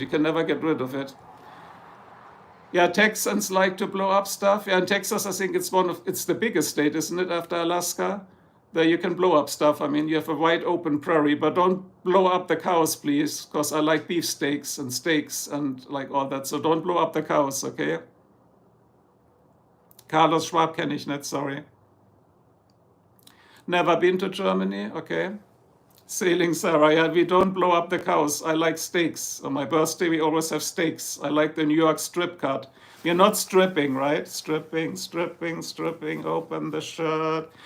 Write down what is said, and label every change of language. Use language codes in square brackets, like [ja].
[en] You can never get rid of it. Yeah, Texans like to blow up stuff. Yeah, in Texas, I think it's the biggest state, isn't it, after Alaska? There you can blow up stuff. I mean, you have a wide open prairie, but don't blow up the cows, please, because I like beef steaks and like all that. So don't blow up the cows, okay? [de] Carlos Schwab kenne ich nicht, sorry. [en] Never been to Germany, okay? Sailing Sarah, yeah, we don't blow up the cows. I like steaks. On my birthday, we always have steaks. I like the New York strip cut. We're not stripping, right? Stripping, open the shirt.